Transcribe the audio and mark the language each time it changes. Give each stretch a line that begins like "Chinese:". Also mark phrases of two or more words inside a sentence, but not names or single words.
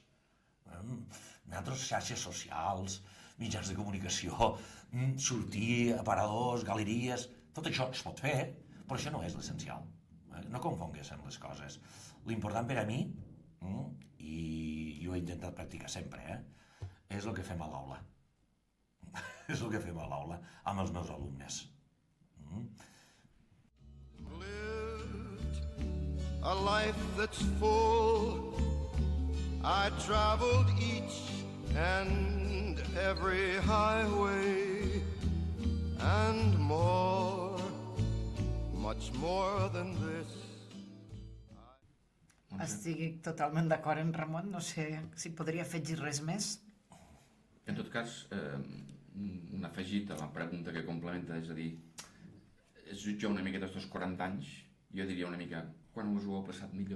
Catalan: Nosaltres, xarxes socials, mitjans de comunicació, sortir, aparadors, galeries, tot això es pot fer, però això no és l'essencial. No confonguéssim les coses. L'important per a mi i ho he intentat practicar sempre, és el que fem a l'aula. És el que fem a l'aula amb els meus alumnes.
English: Lived a life that's full. I traveled each and every highway and more, much more than this.
Catalan: Estic totalment d'acord amb Ramon, no sé si podria afegir res més. En tot cas, un afegit a la pregunta que complementa, és a dir, es jutja una miqueta estos 40 anys, jo diria una mica, quan us ho heu passat millor?